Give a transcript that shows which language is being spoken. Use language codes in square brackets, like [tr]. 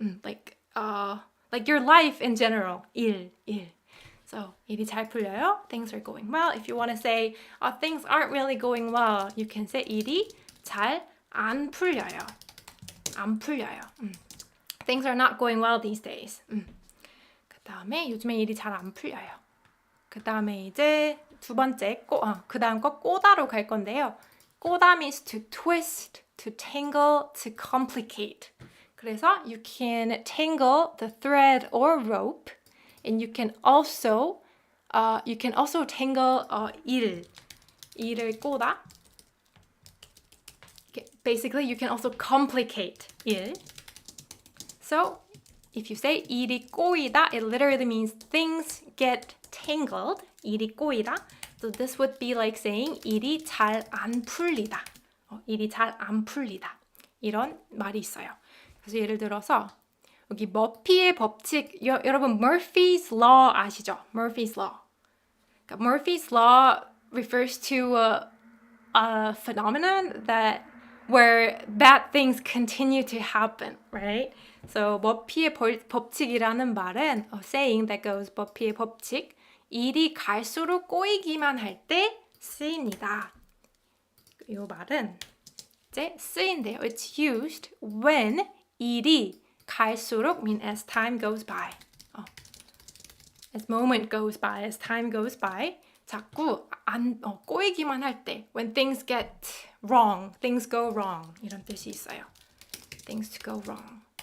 [en] Like your life in general. 일. So [ko] 일이 잘 풀려요. [en] Things are going well. If you want to say things aren't really going well, you can say [ko] 일이 잘 안 풀려요. [en] Things are not going well these days. [ko] 그 다음에 요즘에 일이 잘 안 풀려요. 그 다음에 이제 두 번째 그 다음 거 꼬다로 갈 건데요. [en] 꼬다 means to twist, to tangle, to complicate. 그래서 you can tangle the thread or rope, and you can also tangle [ko] 일을 꼬다. [en] Basically, you can also complicate 일. So, if you say [ko] 일이 꼬이다, [en] it literally means things get tangled. [ko] 일이 꼬이다. [en] So this would be like saying [ko] 일이 잘 안 풀리다. 일이 잘 안 풀리다. 이런 말이 있어요. 그래서 예를 들어서 여기 머피의 법칙, 여러분 Murphy's Law 아시죠? [en] Murphy's Law. 그러니까 Murphy's Law refers to a phenomenon where bad things continue to happen, right? [ko] So 머피의 법칙이라는 말은 [en] saying that goes [ko] 머피의 법칙, 일이 갈수록 꼬이기만 할 때 쓰입니다. 이 말은 이제 쓰인대요. [en] It's used when [ko] 일이 갈수록 [en] mean as time goes by. As moment goes by, as time goes by. [ko] 자꾸 꼬이기만 할 때, [en] when things get wrong, things go wrong [ko] 이런 뜻이 있어요. [en] Things to go wrong.